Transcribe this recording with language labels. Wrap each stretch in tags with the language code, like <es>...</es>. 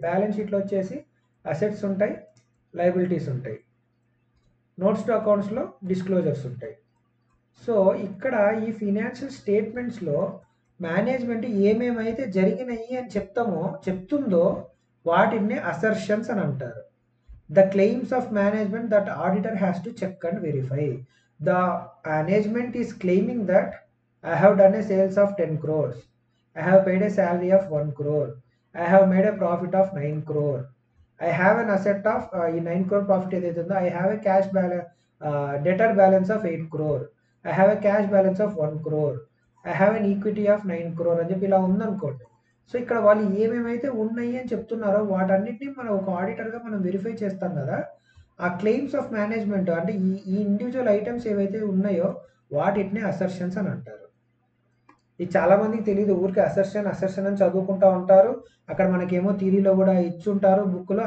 <te>Balance షీట్‌లో వచ్చేసి assets ఉంటాయి, లయబిలిటీస్ ఉంటాయి. నోట్స్ టు అకౌంట్స్‌లో డిస్క్లోజర్స్ ఉంటాయి. సో ఇక్కడ ఈ ఫైనాన్షియల్ స్టేట్మెంట్స్‌లో మేనేజ్మెంట్ ఏమేమైతే జరిగినాయి అని చెప్తుందో వాటిని అసర్షన్స్ అని అంటారు.</te> <en>The claims of management that auditor has to check and verify. The management is claiming that I have done a sales of 10 crores. I have paid a salary of 1 crore. I have made a profit of 9 crore. I have an asset of 9 crore profit. I have a cash balance, debtor balance of 8 crore. I have a cash balance of 1 crore. I have an equity of 9 crore</en> <te>అని చెప్పి ఇలా ఉందనుకోండి. So ఇక్కడ వాళ్ళు ఏమేమైతే ఉన్నాయి అని చెప్తున్నారో వాటన్నిటిని మనం ఒక ఆడిటర్‌గా మనం వెరిఫై చేస్తాం కదా! ఆ</te> <en>claims of management</en> <te>అంటే ఈ ఇండివిడ్యువల్ ఐటెమ్స్ ఏవైతే ఉన్నాయో వాటిని అసర్షన్స్ అని అంటారు. ఇది చాలా మందికి తెలీదు. ఊరికే అసర్షన్ అని చదువుకుంటా ఉంటారు. అక్కడ మనకేమో థియరీలో కూడా ఇచ్చుంటారు బుక్‌లో.</te>